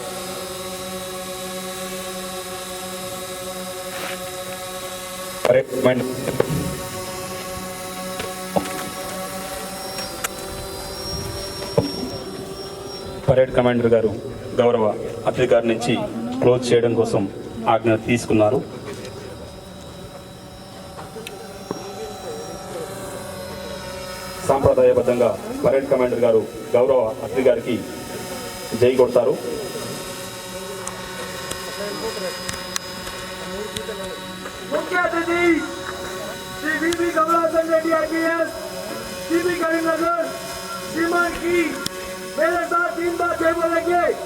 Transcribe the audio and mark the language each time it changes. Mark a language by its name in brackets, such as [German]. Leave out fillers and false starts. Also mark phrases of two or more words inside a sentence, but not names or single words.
[English] parade commander [Telugu] గారు గౌరవ అతిథి గారి నుంచి క్లోజ్ చేయడం కోసం ఆజ్ఞ తీసుకున్నారు. సాంప్రదాయబద్ధంగా [English] parade commander [Telugu] గారు గౌరవ అతిథి గారికి జై కొడతారు. [Hindi] मुख्य अतिथि श्री वीपी कमलासन रेड्डी आईपीएस सीपी करीमनगर श्रीमान की मेरे साथ 3 बार जय बोलेंगे।